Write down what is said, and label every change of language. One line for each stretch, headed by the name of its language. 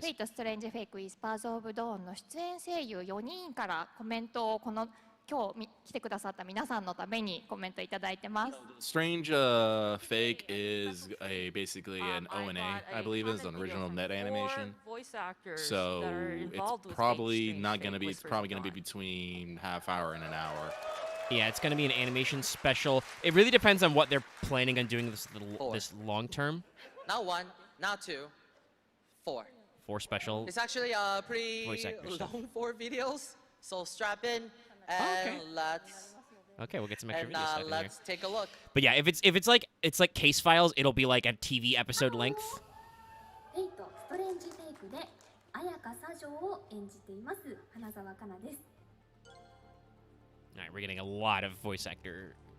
Japanese: フェイト・ストレンジ・フェイク・ウィスパーズ・オブ・ドーンの出演声優4人からコメントを今日来てくださった皆さんのためにコメントいただいてます
English: Strange Fake is basically an ONA, I believe, is an original net animation. So it's probably not gonna be. It's probably gonna be between half hour and an hour. Yeah, it's going to be an animation special. It really depends on what they're planning on doing Four. this long term. Not one, not two, 4. For special. It's actually pretty Voice actor stuff. long 4 videos, so strap in and okay. let's Okay, we'll get some extra video stuff in here. let's take a look. But yeah, if it's like case files, it'll be like a TV episode length.
Japanese: フェイトストレンジフェイクで綾香左女を演じています花澤香菜です。
English: All right, we're getting a lot of voice actor